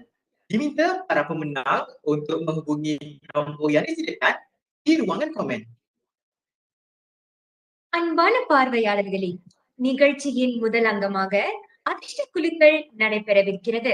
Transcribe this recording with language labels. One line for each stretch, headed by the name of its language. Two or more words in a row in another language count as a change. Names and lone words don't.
Malay: Diminta para pemenang untuk menghubungi nombor yang disediakan di ruangan komen.
Tamil: அன்பான பார்வையாளர்களே, நிகழ்ச்சியின் முதல் அங்கமாக அதிர்ஷ்ட குலுக்கல் நடைபெறவிருக்கிறது.